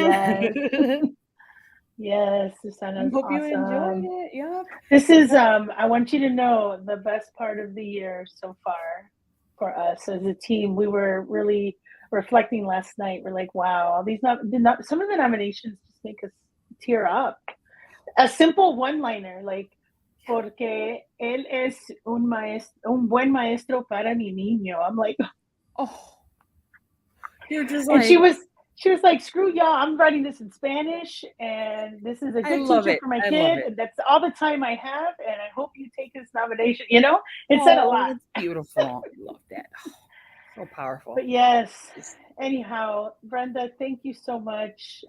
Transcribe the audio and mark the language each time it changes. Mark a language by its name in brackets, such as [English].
[English] Yes, yes, Susana. I hope awesome. You enjoyed it. Yeah. This is, I want you to know, the best part of the year so far for us as a team. We were really reflecting last night. We're like, wow, all these some of the nominations just make us tear up. A simple one-liner [Spanish] porque él es un buen maestro para mi niño. [English] I'm like, oh, you're just and she was like, screw y'all, I'm writing this in Spanish, and this is a good teacher for my kid, and that's all the time I have, and I hope you take this nomination. It said a lot. It's beautiful. I love that. So powerful. But yes, anyhow, Brenda, thank you so much.